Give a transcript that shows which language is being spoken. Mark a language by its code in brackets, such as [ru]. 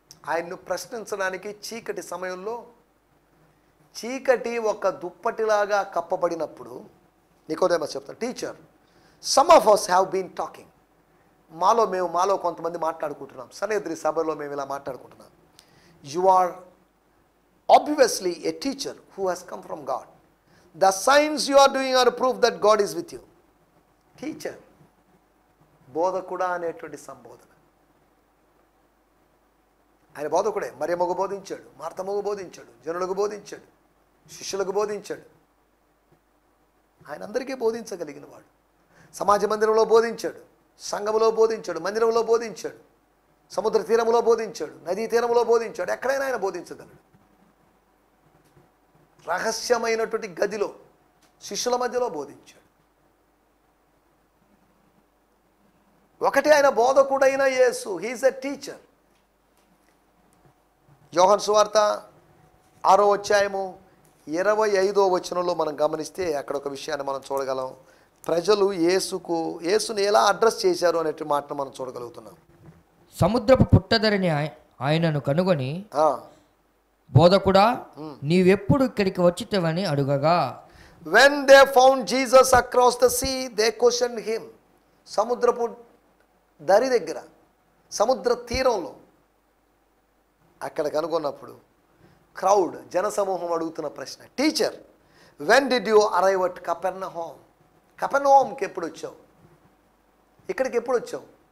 [te] ఆయన్ను ప్రశ్నించడానికి చీకటి సమయంలో, చీకటి ఒక దుప్పటిలాగా కప్పబడినప్పుడు నికోదేమస్ చెప్తాను, teacher, [en] Some of us have been talking. [te] మాలో కొంతమంది మాట్లాడుకుంటున్నాం, సనేద్రి సభలో మేము ఇలా మాట్లాడుకుంటున్నాం. [en] You are obviously a teacher who has come from God. The signs you are doing are proof that God is with you. [te] Teacher, బోధకుడా అనేటువంటి సంబోధన. ఆయన బోధకుడే. మరియమ్మకు బోధించాడు, మార్తమ్మకు బోధించాడు, జనులకు బోధించాడు, శిష్యులకు బోధించాడు. ఆయన అందరికీ బోధించగలిగిన వాడు. సమాజ మందిరంలో బోధించాడు, సంఘములో బోధించాడు, మందిరంలో బోధించాడు, సముద్ర తీరములో బోధించాడు, నదీ తీరములో బోధించాడు. ఎక్కడైనా ఆయన బోధించగలడు. రహస్యమైనటువంటి గదిలో శిష్యుల మధ్యలో బోధించాడు. ఒకటి ఆయన బోధకుడైన యేసు, [en] He is a teacher. [te] యోహాను సువార్త 6వ అధ్యాయము 25వ వచనంలో మనం గమనిస్తే అక్కడ ఒక విషయాన్ని మనం చూడగలం. ప్రజలు యేసుని ఎలా అడ్రస్ చేశారు అనే మాటను మనం చూడగలుగుతున్నాం. సముద్రపు పుట్టధరని ఆయనను కనుగొని, బోధకుడా, నీవెప్పుడు ఇక్కడికి వచ్చితవని అడుగగా, [en] when they found Jesus across the sea, they questioned him. [te] సముద్రపు దరి దగ్గర, సముద్ర తీరంలో అక్కడ కనుగొన్నప్పుడు క్రౌడ్, జనసమూహం అడుగుతున్న ప్రశ్న, teacher, [en] when did you arrive at Capernaum? [te] కపెర్నహూముకి ఎప్పుడు వచ్చావు? ఇక్కడికి ఎప్పుడు వచ్చావు?